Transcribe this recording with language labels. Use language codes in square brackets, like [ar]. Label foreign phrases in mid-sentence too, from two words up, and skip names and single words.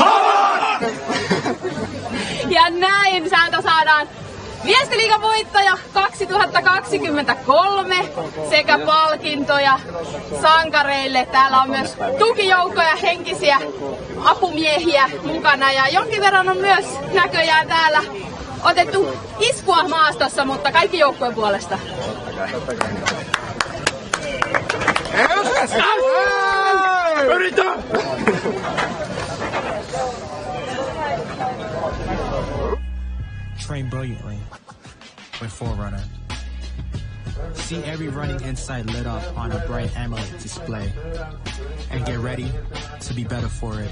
[fi] Ja näin täältä saadaan Viestiliigan voittaja 2023 sekä palkintoja sankareille. Täällä on myös tukijoukkoja, henkisiä apumiehiä mukana, ja jonkin verran on myös näköjään täällä otettu iskua maastossa, mutta kaikki joukkojen puolesta. [en] Train brilliantly with Forerunner. See every running insight lit up on a bright AMOLED display, and get ready to be better for it.